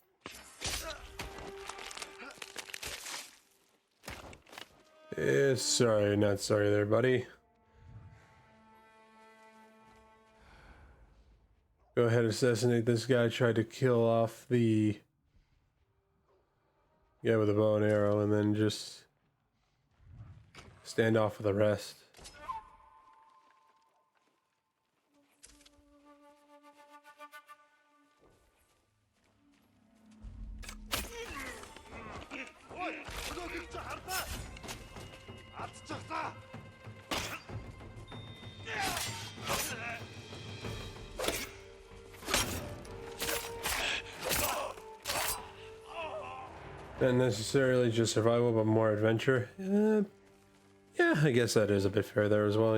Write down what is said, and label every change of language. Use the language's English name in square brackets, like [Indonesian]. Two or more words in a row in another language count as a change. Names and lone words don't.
[English] Yeah, sorry, not sorry there, buddy. Go ahead, assassinate this guy. Tried to kill off the guy with a bow and arrow, and then just stand off with the rest. [Mongolian] Ой, өнөөгөө хардгаа. Алдчихлаа. [English] Not necessarily just survival, but more adventure. Yeah, I guess that is a bit fair there as well.